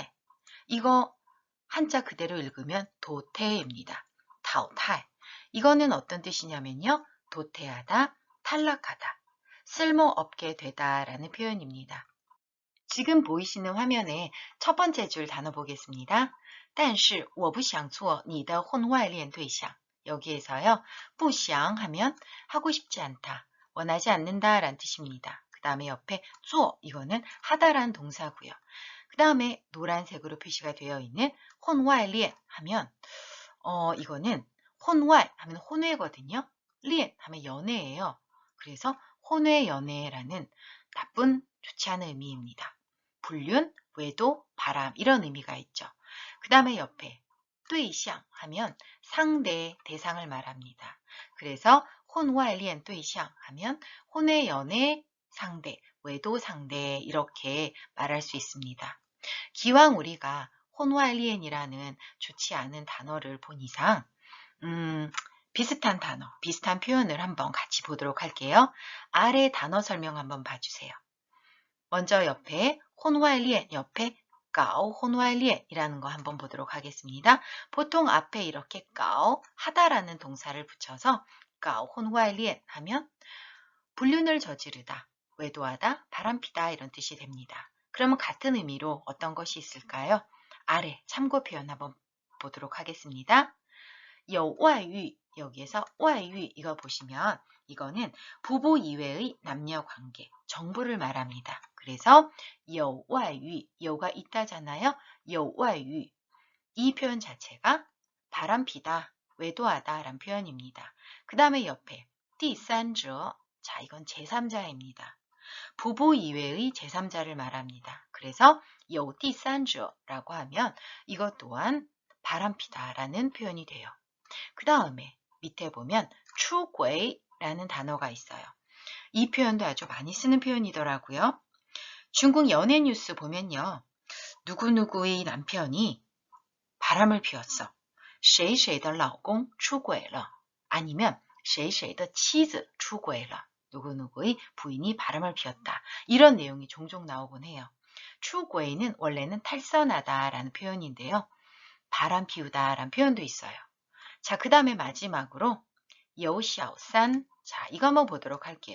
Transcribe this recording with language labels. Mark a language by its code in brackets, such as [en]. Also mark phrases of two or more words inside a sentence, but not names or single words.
[ko] 이거 한자 그대로 읽으면 도태입니다. 타오타이. 이거는 어떤 뜻이냐면요. 도태하다, 탈락하다, 쓸모없게 되다라는 표현입니다. 지금 보이시는 화면에 첫 번째 줄 단어 보겠습니다. [zh] 但是我不想做你的婚外恋对象. [ko] 여기에서요. 不想 하면 하고 싶지 않다, 원하지 않는다 라는 뜻입니다. 그 다음에 옆에 做 이거는 하다라는 동사고요. 그 다음에 노란색으로 표시가 되어 있는 婚外恋 하면 이거는 婚外 하면 혼외거든요. 恋 하면 연애예요. 그래서 혼외 연애라는 나쁜 좋지 않은 의미입니다. 불륜, 외도, 바람 이런 의미가 있죠. 그 다음에 옆에 对象 하면 상대, 대상을 말합니다. 그래서 [zh] 婚外恋对象 [ko] 하면 혼외 연애 상대, 외도 상대 이렇게 말할 수 있습니다. 기왕 우리가 婚外恋 이라는 좋지 않은 단어를 본 이상 비슷한 단어, 비슷한 표현을 한번 같이 보도록 할게요. 아래 단어 설명 한번 봐주세요. 먼저 옆에 婚外恋 옆에 [zh] 搞婚外恋 [ko] 이라는 거 한번 보도록 하겠습니다. 보통 앞에 이렇게 搞 하다라는 동사를 붙여서 [zh] 搞婚外恋 [ko] 하면 불륜을 저지르다, 외도하다, 바람피다 이런 뜻이 됩니다. 그러면 같은 의미로 어떤 것이 있을까요? 아래 참고 표현 한번 보도록 하겠습니다. [zh] 有外遇 [ko] 여기에서 外遇 이거 보시면 이거는 부부 이외의 남녀 관계, 정부를 말합니다. [zh] 그래서 有外遇, [ko] 여가 있다잖아요. [zh] 有外遇. [ko] 이 표현 자체가 바람피다, 외도하다 라는 표현입니다. 그 다음에 옆에 第三者, 자 이건 제3자입니다. 부부 이외의 제3자를 말합니다. 그래서 [zh] 有第三者 [ko] 라고 하면 이것 또한 바람피다 라는 표현이 돼요. 그 다음에 밑에 보면 出轨 라는 단어가 있어요. 이 표현도 아주 많이 쓰는 표현이더라고요. 중국 연예 뉴스 보면요. 누구누구의 남편이 바람을 피웠어. [zh] 谁谁的老公出轨了. 아니면 谁谁的妻子出轨了. [ko] 누구누구의 부인이 바람을 피웠다. 이런 내용이 종종 나오곤 해요. 出轨 는 원래는 탈선하다 라는 표현인데요. 바람 피우다 라는 표현도 있어요. 자, 그 다음에 마지막으로 [zh] 有小三. [ko] 자, 이거 한번 보도록 할게요.